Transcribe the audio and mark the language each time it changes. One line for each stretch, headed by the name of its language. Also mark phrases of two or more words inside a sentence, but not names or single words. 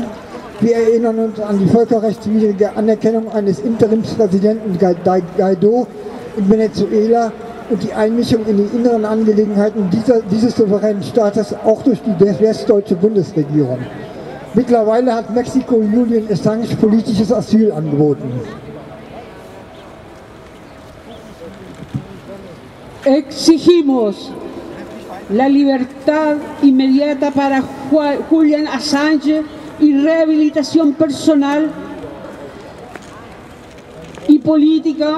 German: Wir erinnern uns an die völkerrechtswidrige Anerkennung eines Interimspräsidenten Guaidó in Venezuela und die Einmischung in die inneren Angelegenheiten dieses souveränen Staates auch durch die westdeutsche Bundesregierung. Mittlerweile hat Mexiko Julian Assange politisches Asyl angeboten.
Spanish: Exigimos la libertad inmediata para Julian Assange y rehabilitación personal y política.